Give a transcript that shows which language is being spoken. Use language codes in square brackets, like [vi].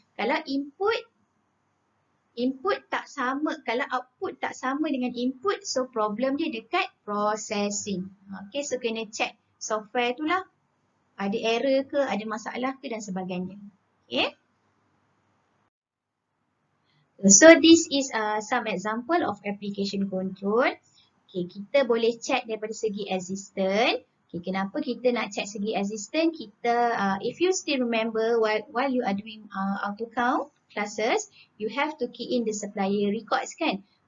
[ms] Kalau input tak sama, kalau output tak sama dengan input, so problem dia dekat processing. Okay, so kena check software tu lah. Ada error ke, ada masalah ke dan sebagainya. Okay. [en] So this is some example of application control. [ms] Okay, kita boleh check daripada segi existence. Okay, kenapa kita nak check segi existence? [en] Kita, if you still remember while you are doing auto count classes, you have to key in the supplier records kan?